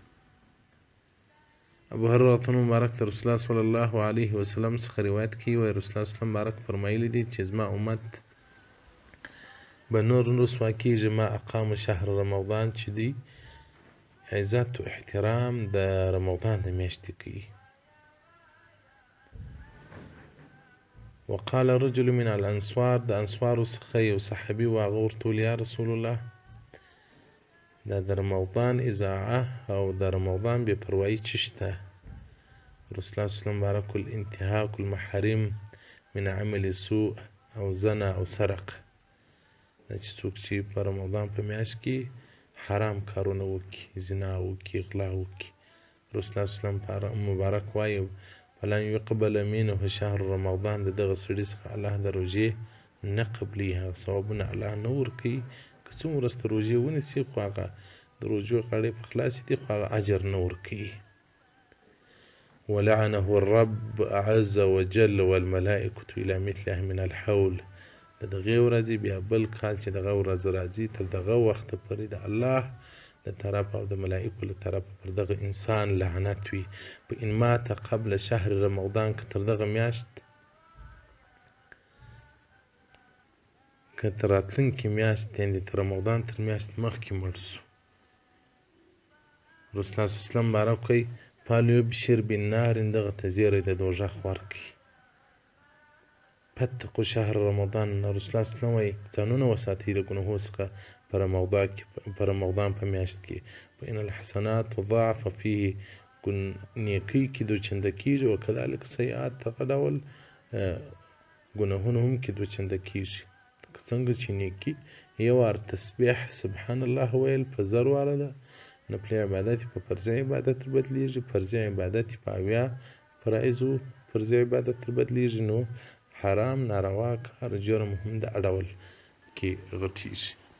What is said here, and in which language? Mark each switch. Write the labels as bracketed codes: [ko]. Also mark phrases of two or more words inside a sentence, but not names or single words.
[ps] ابو هريره مبارک تر [ar] رسول الله صلی الله علیه وسلم [ps] څخه روایت کوي، وایي [ar] رسول الله صلی الله علیه وسلم [ps] مبارک فرمایلی دي چې زما امت به نور رسوا کېږي [ar] ما اقام شهر رمضان، [ps] چې دوی عزت و احترام د رمضان د میاشتې کوي. [ar] وقال رجل من الانصار، [ps] د انصارو څخه یو صحابي و، هغه ورته وویل [ar] یا رسول الله [ps] دا د رمضان اذاعه او د رمضان بې پروایي څه شته؟ [ar] رسول الله صلی الله علیه وسلم [ps] بارک [ar] الانتهاک المحارم من عمل سوء [ps] او زنا او سرق، دا چې څوک چې په رمضان په میاشت کې حرام کارونه وکړي، زنا وکړي، غلا وکړي، [ar] رسول الله صلی الله علیه وسلم [ps] مبارک وایي [ar] فلن یقبل منه شهر رمضان، [ps] د دغه سړي څخه الله د روژې نه قبلي، هغه ثوابونه الله نه ورکوي. که څومره ورځ ته روژې ونیسي خو هغه د روژو غاړې په خلاصې دي، خو هغه اجر نه ورکوي. [ar] ولعنه الرب عز وجل والملائکة الى مثله من الحول، [ps] د دغې ورځې بیا بل کال چې دغه ورځ راځي تر دغه وخته پورې د الله له طرفه او د ملائکو له طرفه پر دغه انسان لعنت وي. [ar] په ان مات قبل شهر رمضان، [ps] که تر دغه میاشت که تر راتلونکې میاشت یعنې تر رمضان تر میاشت مخکې مړ سو، [ar] رسول الله صلی الله علیه وسلم [ps] بارک کوي [ar] فلیبشر بالنار، [ps] دغه ته زیری د دوزخ ورکړي. [ar] فاتقوا شهر رمضان، رسول الله صلی الله علیه وسلم [ps] وایي ځانونه وساتئ د ګناهونو څخه په رمضان په میاشت کې. [ar] فإن الحسنات تضاعف فيه، [ps] نیکۍ کې دوچنده کېږي، [ar] وکذلک سیئات، [ps] دغه ډول ګناهونه هم کې دوچنده کېږي. څنګه چې نیکي یو وار تسبیح [ar] سبحان الله [ps] ویل په 1000 واره ده، نفلي عبادت په فرضي عبادت بدلیږي، فرضي عبادت په 80 فرایضو فرضي عبادت بدلیږي، نو حرام ناروا کار جرم هم د اډول کې غټیږي.